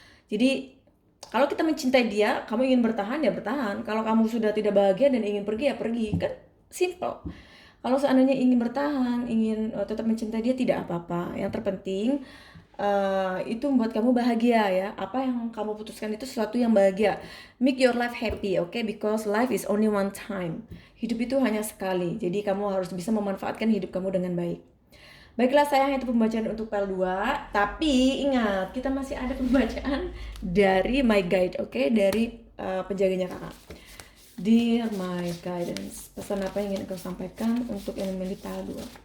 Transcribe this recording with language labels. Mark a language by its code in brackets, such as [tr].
[id] Jadi kalau kita mencintai dia, kamu ingin bertahan ya bertahan. Kalau kamu sudah tidak bahagia dan ingin pergi ya pergi, kan simple. Kalau seandainya ingin bertahan, ingin tetap mencintai dia, tidak apa-apa. Yang terpenting itu membuat kamu bahagia ya. Apa yang kamu putuskan itu sesuatu yang bahagia. [en] Make your life happy, okay? Because life is only one time. [id] Hidup itu hanya sekali. Jadi kamu harus bisa memanfaatkan hidup kamu dengan baik. Baiklah sayang, itu pembacaan untuk PL 2. Tapi ingat, kita masih ada pembacaan dari My Guide, okay? Dari penjaganya kakak. [en] Dear My Guidance, [id] pesan apa yang ingin kau sampaikan untuk yang memilih PL 2?